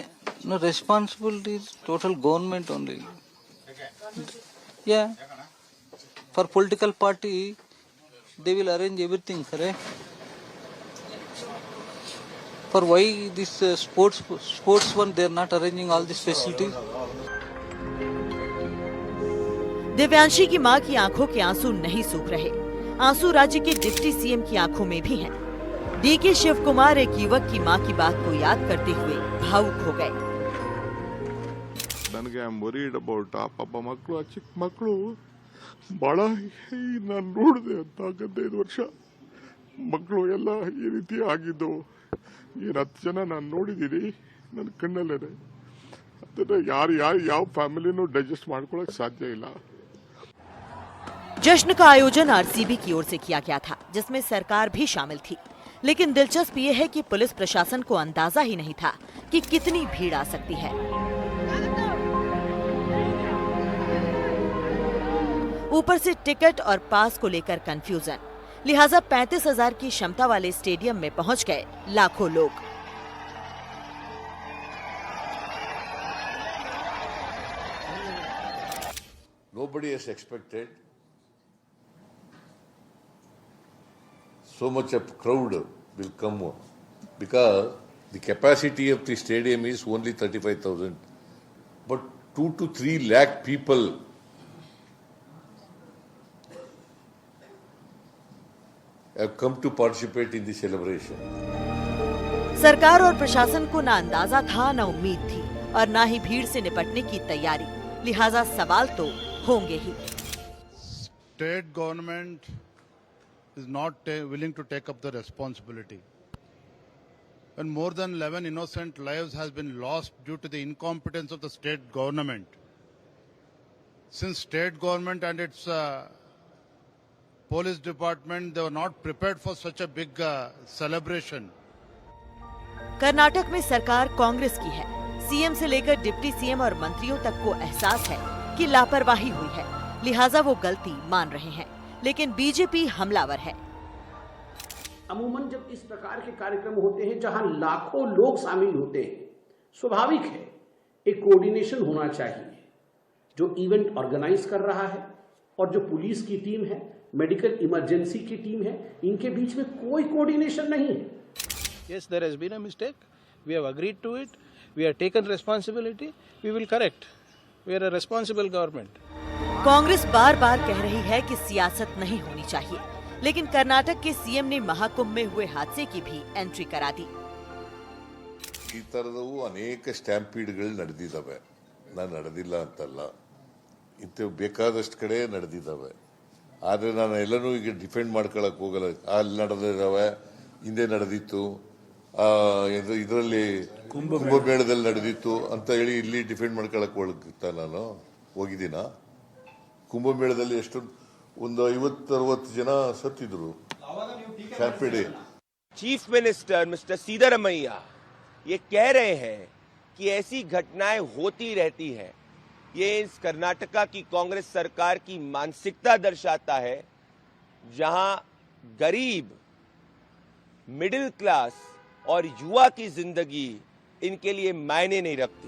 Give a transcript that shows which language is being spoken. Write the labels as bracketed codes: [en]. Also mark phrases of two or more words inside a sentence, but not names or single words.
[en] No, responsibility is total government only. Yeah. For political party, they will arrange everything, correct? For why this sports one, they are not arranging all these facilities? [hi] दिव्यांशी की मां की आंखों के आंसू नहीं सूख रहे। आंसू राज्य के [en] deputy CM [hi] की आंखों में भी हैं। डीके शिव कुमार एक युवक की मां की बात को याद करते हुए भावुक हो गए। [kn] ನನಗೆ [en] I am worried about [kn] ಆ ಪಾಪ ಮಕ್ಕಳು, ಆ ಚಿಕ್ಕ ಮಕ್ಕಳು ಬಹಳ ನಾನು ನೋಡಿದೆ ಅಂತ 15 ವರ್ಷ ಮಕ್ಕಳು ಎಲ್ಲ ಈ ರೀತಿ ಆಗಿದ್ದವು. 10 ಜನ ನಾನು ನೋಡಿದ್ದೀನಿ ನನ್ನ ಕಣ್ಣಲ್ಲೇ. ಅದನ್ನ ಯಾವ ಫ್ಯಾಮಿಲಿನೂ ಡೈಜೆಸ್ಟ್ ಮಾಡ್ಕೊಳ್ಳೋಕೆ ಸಾಧ್ಯ ಇಲ್ಲ। [hi] जश्न का आयोजन आरसीबी की ओर से किया गया था, जिसमें सरकार भी शामिल थी। लेकिन दिलचस्प ये है कि पुलिस प्रशासन को अंदाजा ही नहीं था कि कितनी भीड़ आ सकती है। ऊपर से टिकट और पास को लेकर कंफ्यूजन। लिहाजा 35,000 की क्षमता वाले स्टेडियम में पहुंच गए लाखों लोग। [en] Nobody has expected so much of crowd will come because the capacity of the stadium is only 35,000. But 2 to 3 lakh people have come to participate in the celebration. [hi] सरकार और प्रशासन को ना अंदाजा था, ना उम्मीद थी और ना ही भीड़ से निपटने की तैयारी। लिहाजा सवाल तो होंगे ही। [en] State government is not willing to take up the responsibility. When more than 11 innocent lives has been lost due to the incompetence of the state government. Since state government and its police department, they were not prepared for such a big celebration. [hi] कर्नाटक में सरकार कांग्रेस की है। सीएम से लेकर [en] deputy CM [hi] और मंत्रियों तक को एहसास है कि लापरवाही हुई है, लिहाजा वो गलती मान रहे हैं। लेकिन बीजेपी हमलावर है। अमूमन जब इस प्रकार के कार्यक्रम होते हैं जहां लाखों लोग शामिल होते हैं, स्वाभाविक है एक कोऑर्डिनेशन होना चाहिए। जो [en] event organise [hi] कर रहा है और जो पुलिस की टीम है, [en] medical emergency [hi] की टीम है, इनके बीच में कोई कोऑर्डिनेशन नहीं है। [en] Yes, there has been a mistake. We have agreed to it. We have taken responsibility. We will correct. We are a responsible government. [hi] कांग्रेस बार बार कह रही है कि सियासत नहीं होनी चाहिए, लेकिन कर्नाटक के सीएम ने महाकुंभ में हुए हादसे की भी एंट्री करा दी। [kn] ಈ ತರದವು ಅನೇಕ ಸ್ಟ್ಯಾಂಪೀಡ್ಗಳು ನಡೆದಿದ್ದಾವೆ, ನಾನು ನಡೆದಿಲ್ಲ ಅಂತಲ್ಲ, ಇಂಥವು ಬೇಕಾದಷ್ಟು ಕಡೆ ನಡೆದಿದ್ದಾವೆ। ಆದರೆ ನಾನು ಎಲ್ಲನೂ ಈಗ ಡಿಫೆಂಡ್ ಮಾಡ್ಕೊಳಕ್ ಹೋಗಲ್ಲ। ಅಲ್ಲಿ ನಡೆದಿದ್ದಾವೆ, ಹಿಂದೆ ನಡೆದಿತ್ತು, ಇದರಲ್ಲಿ ಕುಂಭಮೇಳದಲ್ಲಿ ನಡೆದಿತ್ತು ಅಂತ ಹೇಳಿ ಇಲ್ಲಿ ಡಿಫೆಂಡ್ ಮಾಡ್ಕೊಳಕ್ ಹೋಗ್ತಾ ನಾನು ಹೋಗಿದ್ದೀನ? ಕುಂಭಮೇಳದಲ್ಲಿ ಎಷ್ಟು ಒಂದು 50-60 ಜನ ಸತ್ತಿದ್ರು ಸ್ಟ್ಯಾಂಪೀಡ್। [en] Chief Minister Mister [hi] सिद्धरामैया ये कह रहे हैं कि ऐसी घटनाएं होती रहती हैं। ये इस कर्नाटका की कांग्रेस सरकार की मानसिकता दर्शाता है, जहां गरीब, [en] middle class [hi] और युवा की जिंदगी इनके लिए मायने नहीं रखती।